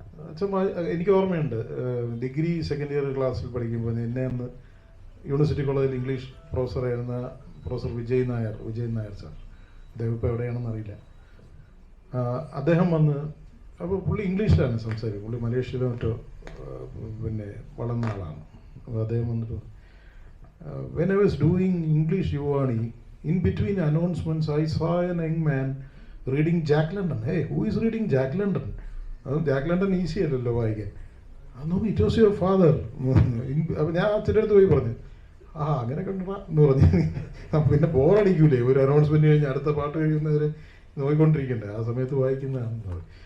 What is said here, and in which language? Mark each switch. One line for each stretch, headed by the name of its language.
Malayalam: അച്ഛൻ എനിക്ക് ഓർമ്മയുണ്ട്, ഡിഗ്രി സെക്കൻഡ് ഇയർ ക്ലാസ്സിൽ പഠിക്കുമ്പോൾ എന്നെ അന്ന് യൂണിവേഴ്സിറ്റി കോളേജിൽ English പ്രൊഫസറായിരുന്ന professor Vijay Nair sir, അദ്ദേഹം ഇപ്പോൾ എവിടെയാണെന്ന് അറിയില്ല, അദ്ദേഹം വന്ന്, അപ്പോൾ പുള്ളി ഇംഗ്ലീഷിലാണ് സംസാരിക്കും. പുള്ളി മലേഷ്യയിലോ മറ്റോ പിന്നെ വളർന്ന ആളാണ്. അപ്പോൾ അദ്ദേഹം വന്നിട്ട്,
English: when I was doing English UANI, in between announcements I saw a young man reading Jack London. Hey, who is reading Jack London?
Malayalam: Jack London easy അല്ലല്ലോ വായിക്കാൻ. അന്നോ
English: It was your father.
Malayalam: അപ്പം ഞാൻ അച്ഛൻ്റെ അടുത്ത് പോയി പറഞ്ഞു, അങ്ങനെ കണ്ടാ എന്ന് പറഞ്ഞു. പിന്നെ ബോറടിക്കൂലേ ഒരു അനൗൺസ്മെന്റ് കഴിഞ്ഞ് അടുത്ത പാട്ട് കഴിയുന്നവരെ നോക്കിക്കൊണ്ടിരിക്കണ്ടേ, ആ സമയത്ത് വായിക്കുന്നതാണെന്ന്.